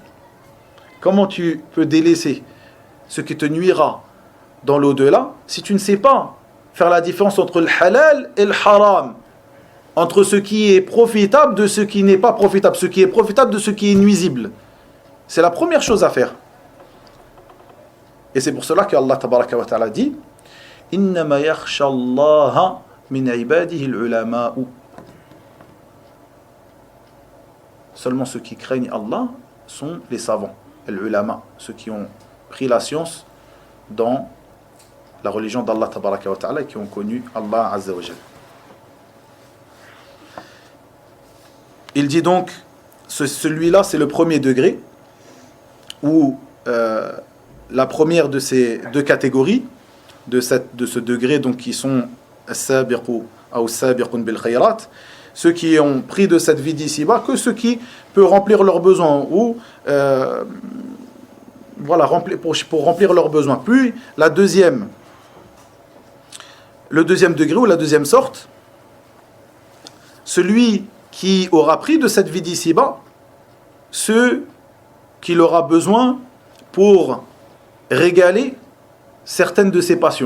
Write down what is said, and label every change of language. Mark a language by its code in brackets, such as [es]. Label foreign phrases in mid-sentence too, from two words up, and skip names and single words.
[fr] Comment tu peux délaisser ce qui te nuira dans l'au-delà si tu ne sais pas faire la différence entre le halal et le haram, entre ce qui est profitable de ce qui n'est pas profitable, ce qui est profitable de ce qui est nuisible? C'est la première chose à faire. Et c'est pour cela que [ar] الله تبارك وتعالى dit إنما يخشى الله من عباده العلماء. [fr] Seulement ceux qui craignent Allah sont les savants, al-ulama, ceux qui ont pris la science dans la religion d'Allah [ar] تبارك وتعالى [fr] et qui ont connu Allah [ar] عز وجل. [fr] Il dit donc, celui-là c'est le premier degré, où la première de ces deux catégories, de ce degré donc qui sont as-sabiqu ou [ar] سابقون بالخيرات, [fr] ceux qui ont pris de cette vie d'ici-bas que ceux qui peuvent remplir leurs besoins ou pour remplir leurs besoins. Puis le deuxième degré ou la deuxième sorte, celui qui aura pris de cette vie d'ici-bas ce qu'il aura besoin pour régaler certaines de ses passions.